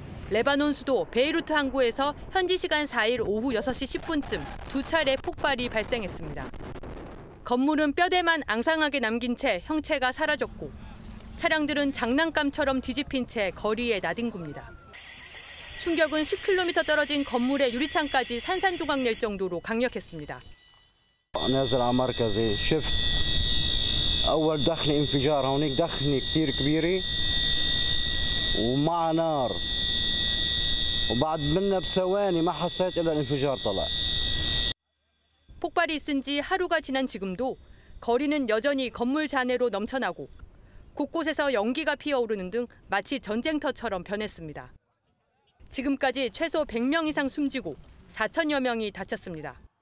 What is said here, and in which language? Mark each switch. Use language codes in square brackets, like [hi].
[ko] 레바논 수도 베이루트 항구에서 현지 시간 4일 오후 6시 10분쯤 두 차례 폭발이 발생했습니다. 건물은 뼈대만 앙상하게 남긴 채 형체가 사라졌고 차량들은 장난감처럼 뒤집힌 채 거리에 나뒹굽니다. 충격은 10km 떨어진 건물의 유리창까지 산산조각 낼 정도로 강력했습니다. [ar] نازل على مركزي شفت أول دخنة انفجار هونيك دخنة كتير كبيرة ومع نار وبعد منا بثواني ما حسيت إلا الانفجار طلع. [ko] 폭발이 있은 지 하루가 지난 지금도 거리는 여전히 건물 잔해로 넘쳐나고 곳곳에서 연기가 피어오르는 등 마치 전쟁터처럼 변했습니다. 지금까지 최소 100명 이상 숨지고 4천여 명이 다쳤습니다.